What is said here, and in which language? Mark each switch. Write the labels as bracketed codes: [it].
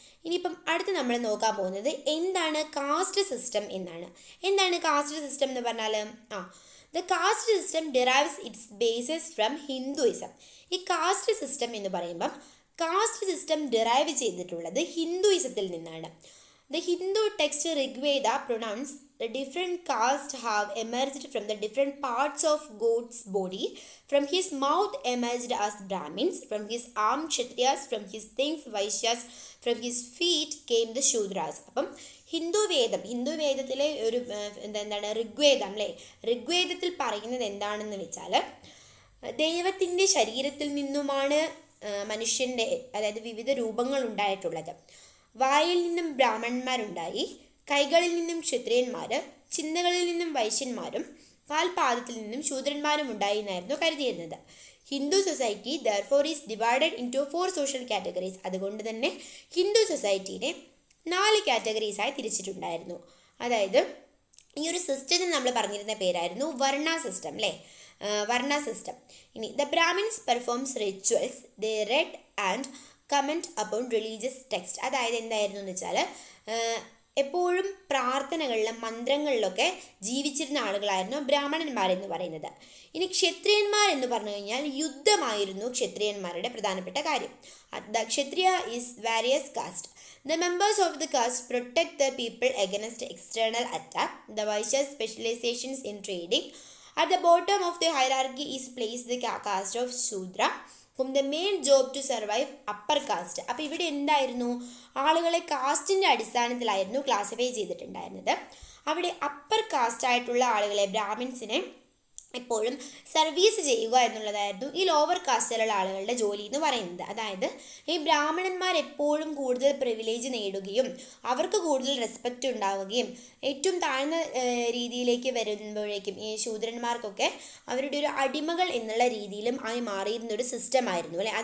[ml] ഇനിയിപ്പം അടുത്ത് നമ്മൾ നോക്കാൻ പോകുന്നത് എന്താണ് കാസ്റ്റ് സിസ്റ്റം എന്നാണ്. എന്താണ് കാസ്റ്റ് സിസ്റ്റം എന്ന് പറഞ്ഞാൽ? [en] The caste system derives its basis from Hinduism. [ml] ഈ കാസ്റ്റ് സിസ്റ്റം എന്ന് പറയുമ്പം കാസ്റ്റ് സിസ്റ്റം ഡിറൈവ് ചെയ്തിട്ടുള്ളത് ഹിന്ദുയിസത്തിൽ നിന്നാണ്. [en] The Hindu text Rigveda pronounced the different castes have emerged from the different parts of God's body. From his mouth emerged as Brahmins, from his arm Kshatriyas, from his thighs Vaishyas, from his feet came the Shudras. [ml] അപ്പം ഹിന്ദുവേദത്തിലെ ഒരു എന്താണ് ഋഗ്വേദം അല്ലേ. ഋഗ്വേദത്തിൽ പറയുന്നത് എന്താണെന്ന് വെച്ചാൽ ദൈവത്തിൻ്റെ ശരീരത്തിൽ നിന്നുമാണ് മനുഷ്യൻ്റെ അതായത് വിവിധ രൂപങ്ങൾ ഉണ്ടായിട്ടുള്ളത്. വായിൽ നിന്നും ബ്രാഹ്മണന്മാരുണ്ടായി, കൈകളിൽ നിന്നും ക്ഷത്രിയന്മാർ, ചിന്തകളിൽ നിന്നും വൈശ്യന്മാരും കാൽപാദത്തിൽ നിന്നും ശൂദ്രന്മാരും ഉണ്ടായി എന്നായിരുന്നു കരുതിയിരുന്നത്. [en] Hindu society therefore is divided into 4 social categories. [ml] അതുകൊണ്ട് തന്നെ ഹിന്ദു സൊസൈറ്റീനെ 4 കാറ്റഗറീസായി തിരിച്ചിട്ടുണ്ടായിരുന്നു. അതായത് ഈ ഒരു സിസ്റ്റത്തിന് നമ്മൾ പറഞ്ഞിരുന്ന പേരായിരുന്നു വർണ്ണ സിസ്റ്റം അല്ലേ. വർണ്ണ സിസ്റ്റം. [en] ഇനി the brahmins performs rituals, they read and comment upon religious text. [ml] അതായത് എന്തായിരുന്നു എന്ന് വെച്ചാൽ എപ്പോഴും പ്രാർത്ഥനകളിലും മന്ത്രങ്ങളിലൊക്കെ ജീവിച്ചിരുന്ന ആളുകളായിരുന്നു ബ്രാഹ്മണന്മാരെന്ന് പറയുന്നത്. ഇനി ക്ഷത്രിയന്മാർ എന്ന് പറഞ്ഞു കഴിഞ്ഞാൽ യുദ്ധമായിരുന്നു ക്ഷത്രിയന്മാരുടെ പ്രധാനപ്പെട്ട കാര്യം. [en] The Kshatriya is warriors caste. The members of the caste protect the people against external attack. The Vaishya's specializations in trading. At the bottom of the hierarchy is placed the caste of Shudra, whom the main job to survive upper caste. [ml] അപ്പോൾ ഇവിടെ എന്തായിരുന്നു? ആളുകളെ കാസ്റ്റിൻ്റെ അടിസ്ഥാനത്തിലായിരുന്നു classify ചെയ്തിട്ടുണ്ടായിരുന്നത്. അവിടെ upper cast ആയിട്ടുള്ള ആളുകളെ ബ്രാഹ്മിൻസിനെ എപ്പോഴും സർവീസ് ചെയ്യുക എന്നുള്ളതായിരുന്നു ഈ ലോവർ കാസ്റ്റിലുള്ള ആളുകളുടെ ജോലി എന്ന് പറയുന്നത്. അതായത് ഈ ബ്രാഹ്മണന്മാർ എപ്പോഴും കൂടുതൽ പ്രിവിലേജ് നേടുകയും അവർക്ക് കൂടുതൽ റെസ്പെക്റ്റ് ഉണ്ടാവുകയും ഏറ്റവും താഴ്ന്ന രീതിയിലേക്ക് വരുമ്പോഴേക്കും ഈ ശൂദ്രന്മാർക്കൊക്കെ അവരുടെ ഒരു അടിമകൾ എന്നുള്ള രീതിയിലും ആയി മാറിയിരുന്നൊരു സിസ്റ്റം ആയിരുന്നു അല്ലേ.